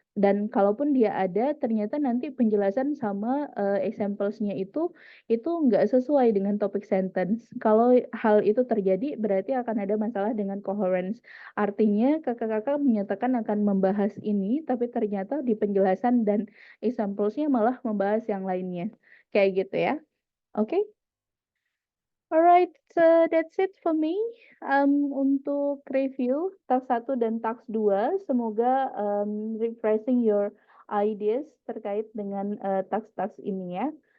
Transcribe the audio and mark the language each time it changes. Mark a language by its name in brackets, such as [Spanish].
[Indonesian] Dan kalaupun dia ada, ternyata nanti penjelasan sama, examples-nya itu nggak sesuai dengan topik sentence. Kalau hal itu terjadi, berarti akan ada masalah dengan coherence. Artinya kakak-kakak menyatakan akan membahas ini, tapi ternyata di penjelasan dan examples-nya malah membahas yang lainnya. Kayak gitu ya. Oke? [English] Alright, so that's it for me. [Indonesian] Untuk review task 1 dan task 2, semoga [English] refreshing your ideas [Indonesian] terkait dengan task-task ini ya.